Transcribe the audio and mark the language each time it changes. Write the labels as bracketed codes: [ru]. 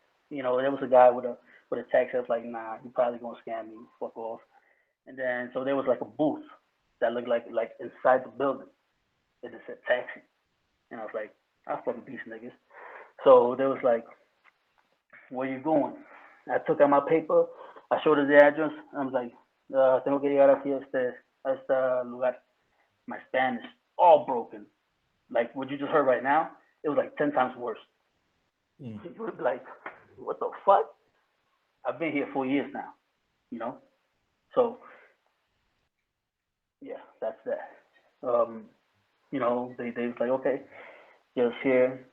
[en] There was a guy with a taxi. I was like, nah, you probably gonna scam me. Fuck off. And then so there was like a booth that looked like inside the building. It just said taxi, and I was like, I fucking these niggas. So there was like, where you going? I took out my paper. I showed her the address. [es] I was like, tengo que llegar aquí a este lugar. [en] My Spanish all broken. Like what you just heard right now, it was like 10 times worse. Mm. You would be like, what the fuck? I've been here 4 years now, you know. So yeah, that's that. Um, they was like, okay, just here.